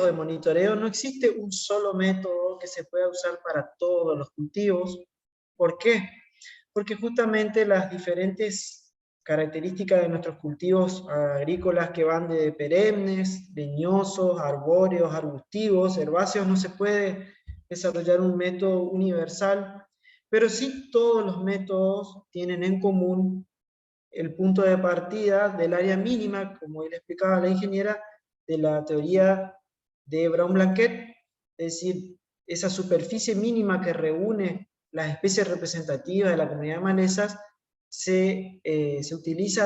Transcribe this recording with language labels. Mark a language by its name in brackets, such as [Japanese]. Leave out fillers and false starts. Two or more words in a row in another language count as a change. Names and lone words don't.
[Spanish] de monitoreo, no existe un solo método que se pueda usar para todos los cultivos. ¿Por qué? Porque justamente las diferentes características de nuestros cultivos agrícolas, que van de perennes, leñosos, arbóreos, arbustivos, herbáceos, no se puede desarrollar un método universal, pero sí todos los métodos tienen en común el punto de partida del área mínima, como le explicaba la ingeniera, de la teoría de Brown-Blanquet, es decir, esa superficie mínima que reúne las especies representativas de la comunidad de malezas, se utiliza